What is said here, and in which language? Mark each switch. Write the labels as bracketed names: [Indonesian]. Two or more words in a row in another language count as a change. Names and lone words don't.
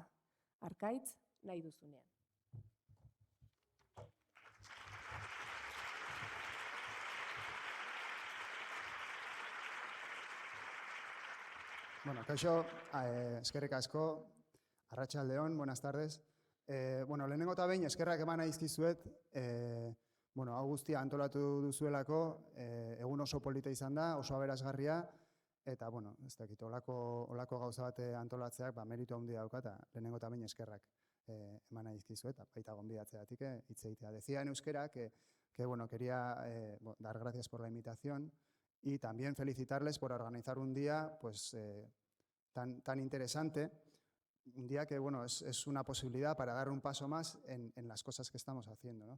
[Basque] Arkaitz, nahi duzunean. Bueno, kaixo, eskerrik asko, arratsaldeon, [Spanish] buenas tardes. [Basque] Lehenengo eta behin eskerrak eman aizkizuet, hau guztia antolatu duzuelako, egun oso polita izan da, oso aberasgarria, eta, ez dakit, olako gauza bate antolatzeak, meritu handia dauka, eta lehenengo eta behin eskerrak eman aizkizuet, baita gonbidatzeatik hitz egitea. [Spanish] Decía en euskera que quería dar gracias por la invitación y también felicitarles por organizar un día tan interesante, un día que es una posibilidad para dar un paso más en las cosas que estamos haciendo, ¿no?